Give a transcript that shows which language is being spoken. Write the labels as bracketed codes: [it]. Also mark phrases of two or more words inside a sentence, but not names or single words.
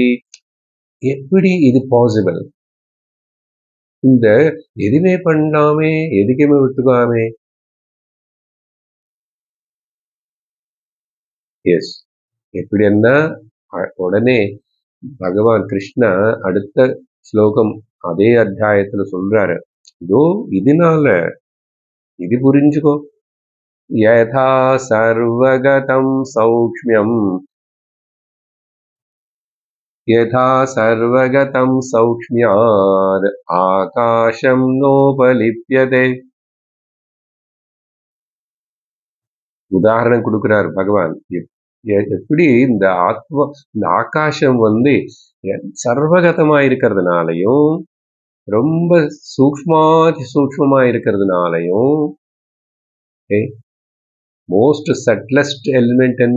[ta] எப்படி இது பாசிபிள்? இந்த எதுவுமே பண்ணாமே, எதுக்குமே விட்டுக்காமே, எஸ், எப்படின்னா உடனே பகவான் கிருஷ்ணா அடுத்த ஸ்லோகம் அதே அத்தியாயத்துல சொல்றாரு, இதோ இதனால இது புரிஞ்சுக்கோ, [sa] यथा सर्वगतं सौक्ष्म्यम् यथा सर्वगतं सौक्ष्म्याद् आकाशं नोपलिप्यते. [ta] உதாரணம் கொடுக்கிறார் பகவான். எப்படி இந்த ஆகாசம் சர்வகதமா இருக்கிறதுனாலையும் ரொம்ப சூக்ஷ்மா இருக்கிறதுனாலையும் [en] most subtlest element [ta] என்ன?